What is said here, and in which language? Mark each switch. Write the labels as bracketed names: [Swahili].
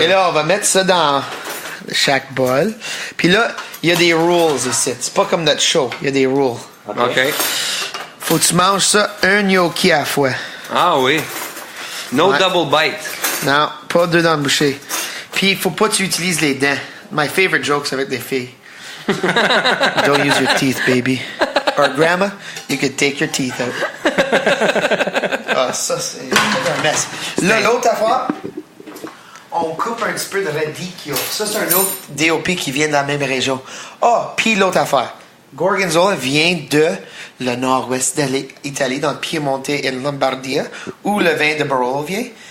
[French] Et là, on va mettre ça dans chaque bol. Puis là, il y a des rules ici. C'est pas comme notre show. Il y a des rules. OK. Faut que tu manges ça un gnocchi à la fois. Ah oui. No Ouais. [English] double bite. [French] Non, pas 2 dans le boucher. Puis il faut pas que tu utilises les dents. [English] My favorite joke, [French] c'est avec les filles. [English] Don't use your teeth, baby. Or grandma, you could take your teeth out. [French] Ah, ça, c'est un mess. Là, l'autre affaire, on coupe un petit peu de radicchio. Ça, c'est un autre DOP qui vient de la même région. Ah, puis l'autre affaire. Gorgonzola vient de le nord-ouest de l'Italie, dans le Piemonte et Lombardia, où le vin de Barolo vient.